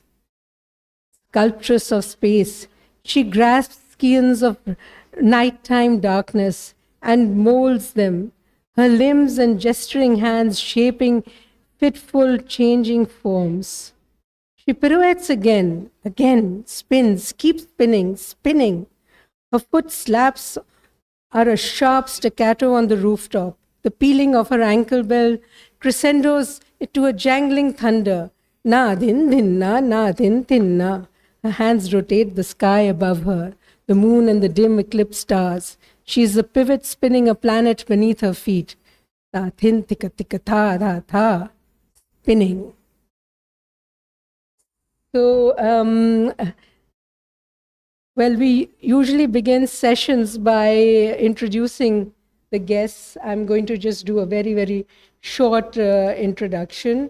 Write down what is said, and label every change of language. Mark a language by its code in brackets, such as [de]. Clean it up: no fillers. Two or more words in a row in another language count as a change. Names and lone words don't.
[en] Sculptress of space, she grasps skeins of nighttime darkness and molds them, her limbs and gesturing hands shaping fitful, changing forms. She pirouettes again, spins, keeps spinning. Her foot slaps are a sharp staccato on the rooftop. The pealing of her ankle bell crescendos to a jangling thunder. Na din dinna, na din dinna. Her hands rotate the sky above her, the moon and the dim eclipsed stars. She is the pivot spinning a planet beneath her feet. Ta thin tika tika tha tha tha. Spinning. So, well, we usually begin sessions by introducing the guests. I'm going to just do a very, very short introduction.